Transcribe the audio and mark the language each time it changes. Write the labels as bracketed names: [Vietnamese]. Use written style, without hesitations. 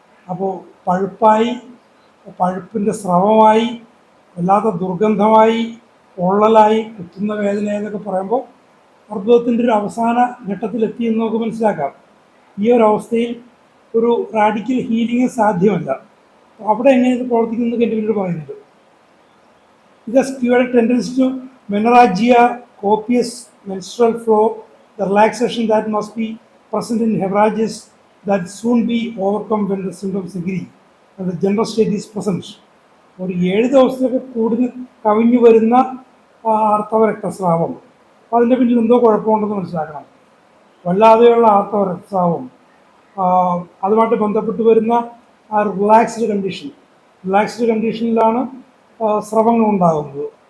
[Malayalam] അപ്പോൾ പഴുപ്പായി, പഴുപ്പിൻ്റെ സ്രവമായി, വല്ലാത്ത ദുർഗന്ധമായി, പൊള്ളലായി, കുത്തുന്ന വേദന എന്നൊക്കെ പറയുമ്പോൾ അർബുദത്തിൻ്റെ ഒരു അവസാന ഘട്ടത്തിലെത്തി എന്ന് നമുക്ക് മനസ്സിലാക്കാം. ഈ ഒരു അവസ്ഥയിൽ ഒരു റാഡിക്കൽ ഹീലിംഗ് സാധ്യമല്ല. അവിടെ എങ്ങനെ ഇത് പ്രവർത്തിക്കുന്നത് എൻ്റെ പിന്നീട് പറയുന്നുണ്ട്. [English] ഇത് skewed tendency to menorrhagia, copious menstrual flow, the relaxation that must be present in hemorrhages that soon be overcome when the symptoms agree and the general state is present. [Malayalam] ഒരു 7 ദിവസത്തേക്ക് കൂടുതൽ കവിഞ്ഞു വരുന്ന ആർത്തവ രക്തസ്രാവം, അതിൻ്റെ പിന്നിൽ എന്തോ കുഴപ്പമുണ്ടെന്ന് മനസ്സിലാക്കണം. വല്ലാതെയുള്ള ആർത്തവ രക്തസ്രാവം, അതുമായിട്ട് ബന്ധപ്പെട്ട് വരുന്ന ആ റിലാക്സ്ഡ് കണ്ടീഷനിലാണ് സ്രവങ്ങൾ ഉണ്ടാകുന്നത്.